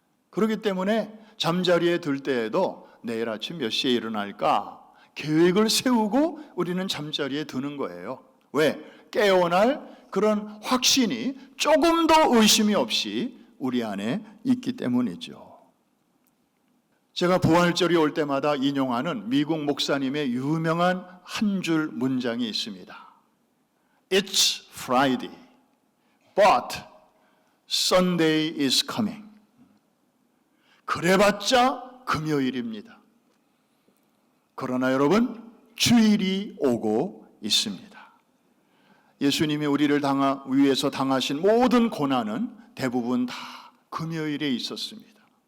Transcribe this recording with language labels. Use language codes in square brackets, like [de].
[ko] 그렇기 때문에 잠자리에 들 때에도 내일 아침 몇 시에 일어날까 계획을 세우고 우리는 잠자리에 드는 거예요. 왜? 깨어날 그런 확신이 조금 더 의심이 없이 우리 안에 있기 때문이죠. 제가 부활절이 올 때마다 인용하는 미국 목사님의 유명한 한 줄 문장이 있습니다. [en] It's Friday, but Sunday is coming. [ko] 그래봤자 금요일입니다. 그러나 여러분, 주일이 오고 있습니다. 예수님이 우리를 위해서 당하신 모든 고난은 대부분 다 금요일에 있었습니다.